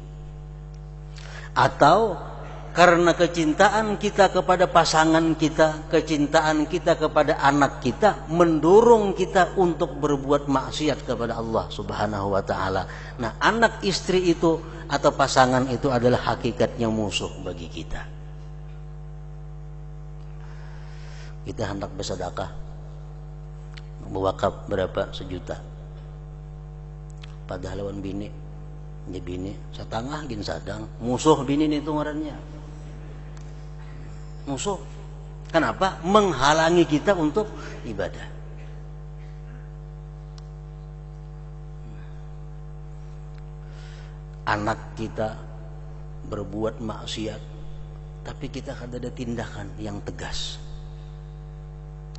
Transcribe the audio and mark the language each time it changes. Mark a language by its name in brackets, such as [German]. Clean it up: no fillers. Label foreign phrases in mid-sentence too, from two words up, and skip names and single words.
[Indonesian] Atau karena kecintaan kita kepada pasangan kita, kecintaan kita kepada anak kita mendorong kita untuk berbuat maksiat kepada Allah Subhanahu wa ta'ala. Nah anak istri itu atau pasangan itu adalah hakikatnya musuh bagi kita. Kita hendak bersedekah, berwakaf berapa? 1 juta. [Banjar] Padahal lawan bini, dia bini setengah gin sadang, musuh bini itu ngarannya. [Indonesian] Musuh. Kenapa? Menghalangi kita untuk ibadah. Anak kita berbuat maksiat, tapi kita ada tindakan yang tegas.